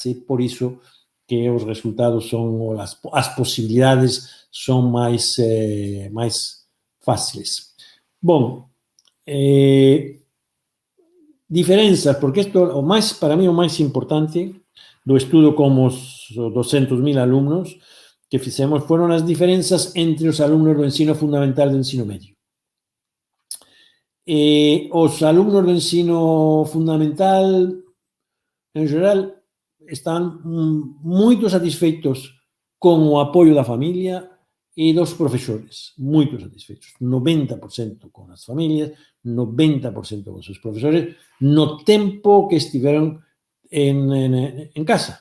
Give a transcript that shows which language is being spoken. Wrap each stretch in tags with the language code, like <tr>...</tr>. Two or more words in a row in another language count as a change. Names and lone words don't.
<es>Por eso que los resultados o las posibilidades son más fáciles. Bueno, diferencias, porque esto para mí lo más importante do estudio con los 200.000 alumnos que fizemos fueron las diferencias entre los alumnos</es> <pt>do ensino fundamental e do ensino medio.</pt> <es>Los alumnos</es> <pt>do ensino fundamental,</pt> <es>en general, están muy satisfeitos</es> <pt>con o apoio da familia e dos profesores,</pt> <es>muy satisfeitos, 90%</es> <pt>con as familias,</pt> <es>90%</es> <pt>con seus profesores, no tempo que estiveron en casa.</pt>